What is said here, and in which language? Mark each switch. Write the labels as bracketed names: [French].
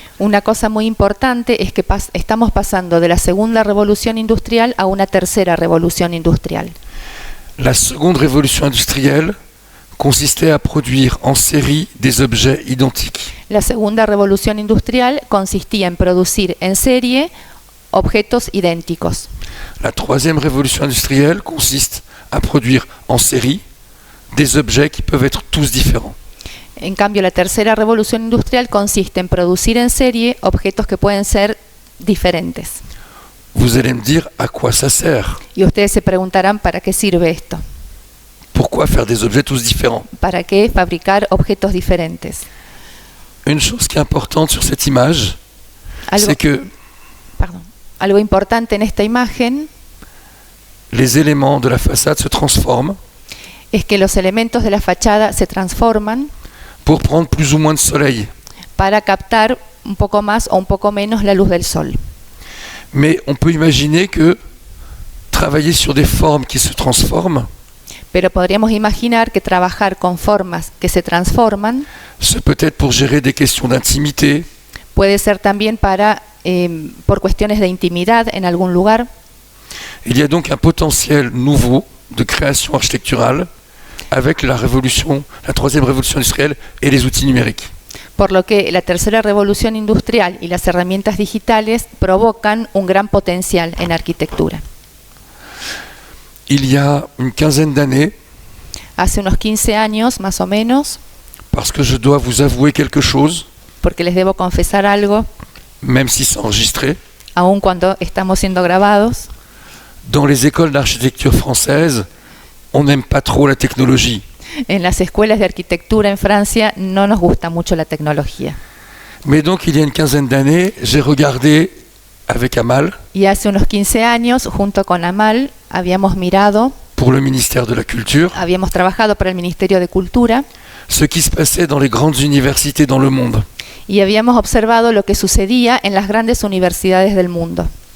[Spanish] Una cosa muy importante es que estamos pasando de la segunda revolución industrial a una tercera revolución industrial. [French] La seconde révolution industrielle consistait à produire en série des objets identiques. [Spanish] La segunda revolución industrial consistía en producir en serie objetos idénticos. [French] La troisième révolution industrielle consiste à produire en série des objets qui peuvent être tous différents. [Spanish] En cambio, la tercera revolución industrial consiste en producir en serie objetos que pueden ser diferentes. [French] Vous allez me dire à quoi ça sert? [Spanish] Y ustedes se preguntarán, ¿para qué sirve esto? [French] Pourquoi faire des objets tous différents? [Spanish] ¿Para qué fabricar objetos diferentes? [French] Une chose qui est importante sur cette image, [Spanish] Algo, [French] c'est que [Spanish] algo importante en esta imagen [French] les éléments de la façade se transforment [Spanish] es que los elementos de la fachada se transforman [French] pour prendre plus ou moins de soleil. [Spanish] para captar un poco más o un poco menos la luz del sol. [French] Mais on peut imaginer que travailler sur des formes qui se transforment, [Spanish] Pero podríamos imaginar que trabajar con formas que se transforman [French] c'est peut-être pour gérer des questions d'intimité, [Spanish] puede ser también por cuestiones de intimidad en algún lugar. [French] Il y a donc un potentiel nouveau de création architecturale avec la troisième révolution industrielle et les outils numériques. [Spanish] Por lo que la tercera revolución industrial y las herramientas digitales provocan un gran potencial en arquitectura. [French] Il y a une quinzaine d'années, [Spanish] Hace unos 15 años, más o menos, [French] parce que je dois vous avouer quelque chose, [Spanish] porque les debo confesar algo, [French] même si c'est enregistré, [Spanish] aun cuando estamos siendo grabados, [French] dans les écoles d'architecture françaises, on n'aime pas trop la technologie. [Spanish] en las escuelas de arquitectura en Francia no nos gusta mucho la tecnología. [French] Mais donc, il y a une quinzaine d'années, j'ai regardé avec Amal, [Spanish] Y hace unos 15 años, junto con Amal, habíamos mirado, [French] pour le ministère de la Culture, [Spanish] habíamos trabajado para el Ministerio de Cultura [French] ce qui se passait dans les grandes universités dans le monde. [Spanish] y habíamos observado lo que sucedía en las grandes universidades del mundo.